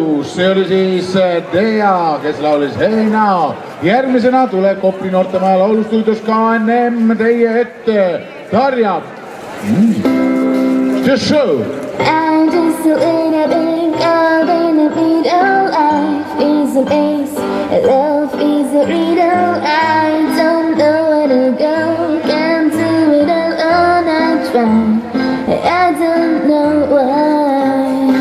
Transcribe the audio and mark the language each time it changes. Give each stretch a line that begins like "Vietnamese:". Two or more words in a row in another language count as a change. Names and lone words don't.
Estonian: see oli siis Dea, kes laulis Hey Now. Järgmisena tuleb Kopli noortemaja laulustuudios KNM teie ette Tarja.
English: The show. I'm just a little bit caught in the middle. Life is a maze, love is a riddle. I don't know where to go, can't do it alone. I try, I don't know why.